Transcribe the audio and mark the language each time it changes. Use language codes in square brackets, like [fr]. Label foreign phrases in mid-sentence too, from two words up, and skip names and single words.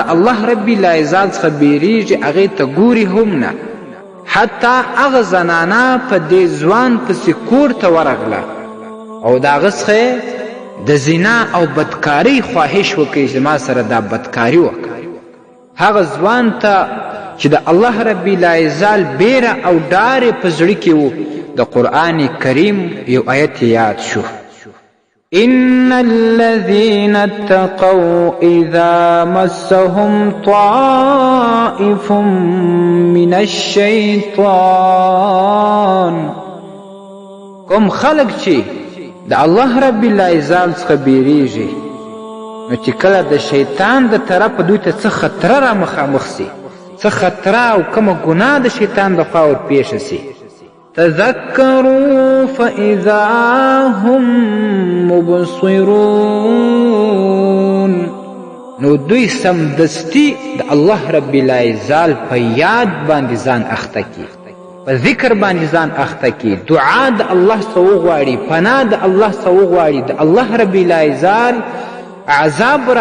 [ar] الله رب العزال [ps] څخه بیریږي هغې ته ګوري هم نه حتی هغه زنانه په دې ځوان پسې کور ته ورغله او د هغه څخه د زنا او بدکارۍ خواهش وکړي چې ما سره دا بدکاري وکړه هغه ځوان ته چې د [ar] الله رب العزال [ps] بیره او ډارې په زړه کې و د قرآن کریم یو آیت یاد شو [ar] إن الذين اتقوا إذا مسهم طائف من الشيطان [ps] کوم خلق چې د [ar] الله رب العزال [ps] څخه بیریږي نو چې کله د شیطان د طرفه دوی ته څه خطره را مخامخ سي څه خطره او کومه ګناه د شیطان د خوا ورپېښه سي [ar] تذكروا فإذا هم مبصرون [ps] نو دوی سمدستي د [ar] الله رب العزال [ps] په یاد باندې ځان اخته کی په ذکر باندې ځان اخته کی دعا د الله څخه وغواړي پناه د الله څخه وغواړي د الله رب العزال عذاب را